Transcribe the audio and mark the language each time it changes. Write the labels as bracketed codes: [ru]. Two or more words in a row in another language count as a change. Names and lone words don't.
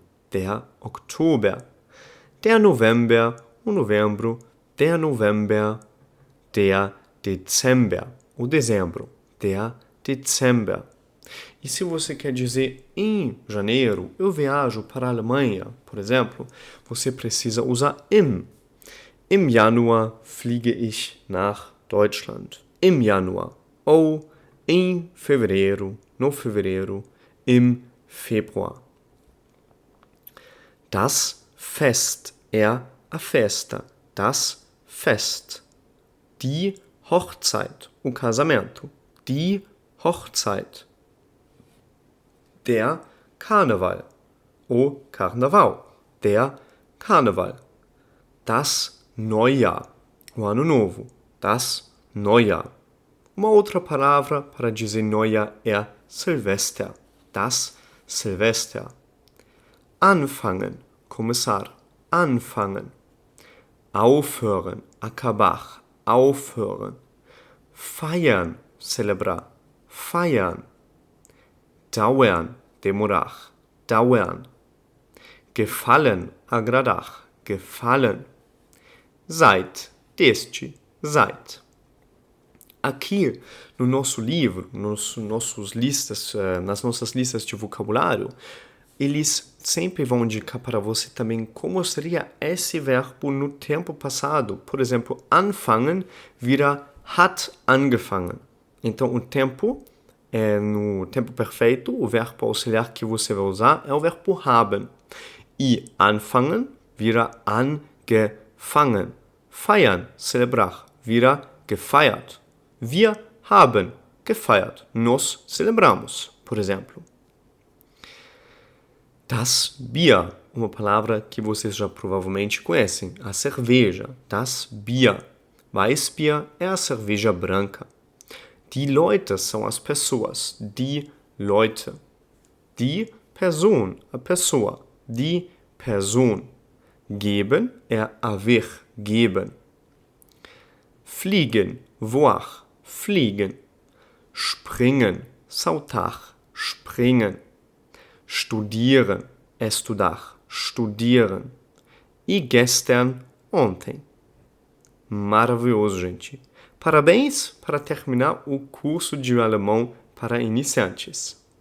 [de] Der Oktober. Der November, [pt] o novembro. [de] Der November. Der Dezember, [pt] o dezembro. [de] Der Dezember. [pt] E se você quer dizer em janeiro, eu viajo para a Alemanha, por exemplo, você precisa usar im. [de] Im Januar fliege ich nach Deutschland. Im Januar. [pt] Ou em fevereiro, no fevereiro, [de] im Februar. Das Fest [pt] é a festa. [de] Das Fest. Die Hochzeit, [pt] o casamento. [de] Die Hochzeit. Der Karneval, [pt] o carnaval. [de] Der Karneval. Das Neujahr, [pt] o ano novo. [de] Das Neujahr. [pt] Uma outra palavra para dizer Neujahr é Silvester. [de] Das Silvester. Anfangen, começar. Anfangen. Aufhören, acabar. Aufhören. Feiern, celebrar. Feiern. Dauern, demorar. Dauern. Gefallen, agradar. Gefallen. Seit, deste. Seit. [pt] Aqui no nosso livro, nas nossas listas de vocabulário, eles sempre vão indicar para você também como seria esse verbo no tempo passado. Por exemplo, [de] anfangen vira hat angefangen. [pt] Então, o tempo no tempo perfeito, o verbo auxiliar que você vai usar é o verbo haben. E anfangen vira angefangen. Feiern, celebrar, vira gefeiert. [de] Wir haben gefeiert. [pt] Nós celebramos, por exemplo. [de] Das Bier, [pt] uma palavra que vocês já provavelmente conhecem, a cerveja. [de] Das Bier. [pt] Weißbier é a cerveja branca. [de] Die Leute [pt] são as pessoas. [de] Die Leute. Die Person, [pt] a pessoa. [de] die Person. Geben [pt] é haver, [de] geben. Fliegen, voar, fliegen. Springen, saltar, springen. Studieren, estudar, studieren. [pt] E gestern, ontem. Maravilhoso, gente. Parabéns para terminar o curso de alemão para iniciantes.